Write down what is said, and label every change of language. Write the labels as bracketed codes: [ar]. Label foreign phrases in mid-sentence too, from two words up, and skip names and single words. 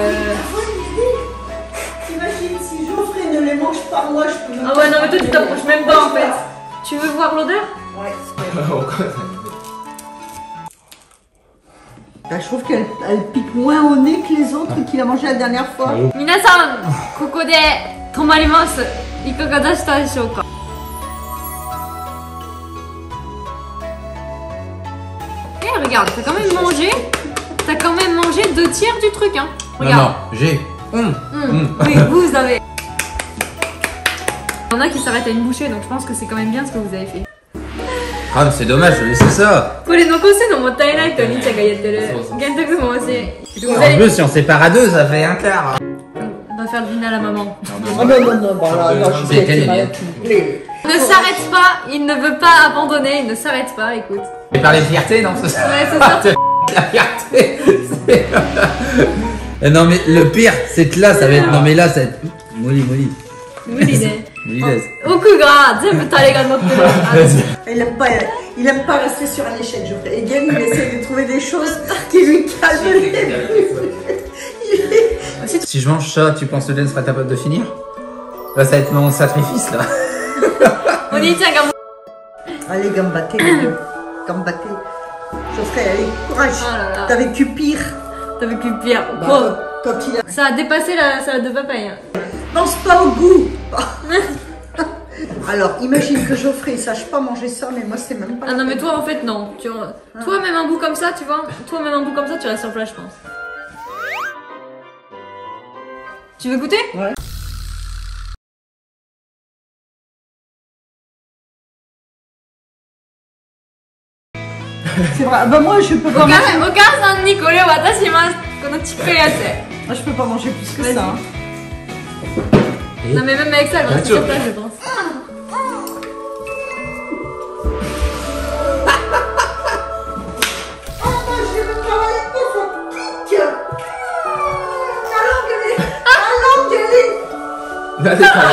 [fr] T'imagines si Geoffrey ne les mange pas, moi je peux. Ah ouais non mais toi tu t'approches même pas en fait. Tu veux voir l'odeur? Ouais. Bah, je trouve qu'elle pique moins au nez que les autres qu'il a mangé la dernière fois. [ja] 皆さん、ここで止まります. いかがでしたでしょうか? [fr] Eh regarde, t'as quand même mangé 2 tiers du truc hein. Regarde. Non, j'ai. Oui, vous avez. Il y en a qui s'arrêtent à une bouchée, donc je pense que c'est quand même bien ce que vous avez fait. Ah, c'est dommage de laisser ça. [ja] これ残すのもったいないとお兄ちゃんが言ってる。玄徳も欲しい。 [fr] En plus, si on sépare à deux, ça fait un quart. On va faire le dîner à la maman. Oh non, non, non, bon, là, non, je sais que mal couplé. Ne s'arrête pas, il ne veut pas abandonner, il ne s'arrête pas, écoute. Tu parles de fierté, non? C'est ça. Ouais, c'est ça. La fierté. Non, mais le pire, c'est que là, ça va être. Non, mais là, ça va être. Molly. [ja] 無理で。無理です。奥が全部タレが乗ってる。 [fr] Il aime pas rester sur un échec, Geoffrey. Et Gaël, il essaie de trouver des choses qui lui calment les muscles. Si je mange ça, tu penses que Jen sera capable de finir? Là, ça va être mon sacrifice, là. [ja] お兄ちゃんがもう。 [fr] Allez, [ja] 頑張って、頑張って. [fr] Geoffrey, allez, courage. Oh là là. T'as vécu pire. T'as vécu pire. Bah, quand il a... Ça a dépassé la salade de papaye. Hein. Pense pas au goût. Alors, imagine que Geoffrey, il sache pas manger ça, mais moi, c'est même pas... Ah non mais toi en fait non. Toi même un bout comme ça, tu vois. Toi même un bout comme ça, tu restes sur place je pense. Tu veux goûter? Ouais. C'est vrai. Bah moi, je peux pas manger... [ja] お母さんにこれを渡します。このちっこいやつ。 [fr] Moi, je peux pas manger plus que Vas-y. ça. Hein. Non mais même avec ça, elle va rester sur place je pense. Là, c'est pas